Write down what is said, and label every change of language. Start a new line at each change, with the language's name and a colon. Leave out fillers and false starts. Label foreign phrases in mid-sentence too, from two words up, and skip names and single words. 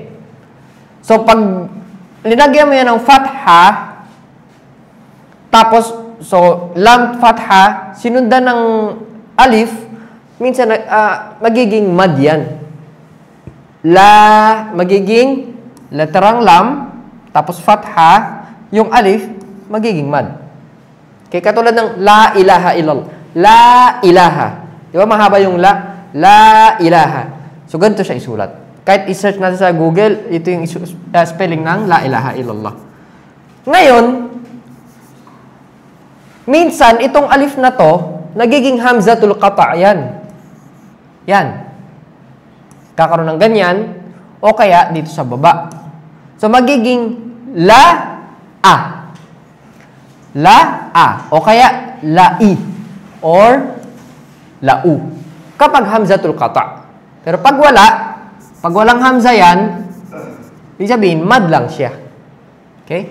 Filipino: So, pag linagyan mo yan ng fatha, tapos, so, lam, fatha, sinundan ng alif, minsan, magiging mad yan. magiging leterang lam, tapos fatha, yung alif, magiging mad. Okay, katulad ng
Arabic: la ilaha illallah. La ilaha.
Filipino: Di ba mahaba yung la?
Arabic: La ilaha.
Filipino: So, ganito siya isulat. Kahit i-search natin sa Google, ito yung spelling ng
Arabic: la ilaha illallah.
Filipino: Ngayon, minsan, itong alif na to, nagiging
Arabic: hamzatul qata'
Filipino: yan. Yan. Kakaroon ng ganyan, o kaya dito sa baba. So, magiging la-a. La-a. O kaya la-i. Or la-u. Kapag
Arabic: hamzatul qata'.
Filipino: Pero pag walang hamza yan, ibig sabihin, mad lang siya. Okay?